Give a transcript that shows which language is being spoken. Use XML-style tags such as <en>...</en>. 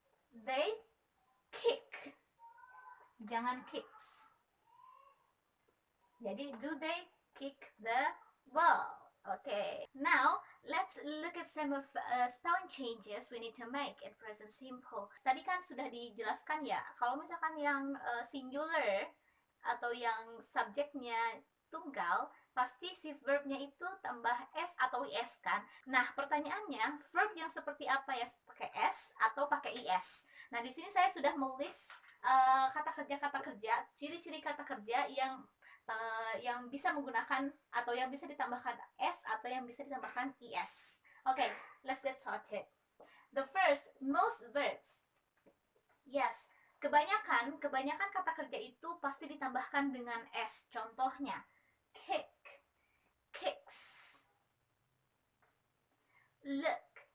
<en>They kick.</en> <id>Jangan</id> <en>kicks. Jadi, do they kick the ball? Okay. Now, let's look at some of spelling changes we need to make in present simple.</en> <id>Tadi kan sudah dijelaskan ya, kalau misalkan yang singular atau yang subjeknya tunggal, pasti si verbnya itu tambah S atau IS kan. Nah, pertanyaannya, verb yang seperti apa ya? Pakai S atau pakai IS? Nah, di sini saya sudah menulis kata kerja, ciri-ciri kata kerja yang bisa menggunakan atau yang bisa ditambahkan S atau yang bisa ditambahkan IS.</id> <en>Okay, let's get started. The first, most verbs.</en> <id>Yes, kebanyakan kata kerja itu pasti ditambahkan dengan S. Contohnya, kick, kicks, look.</id>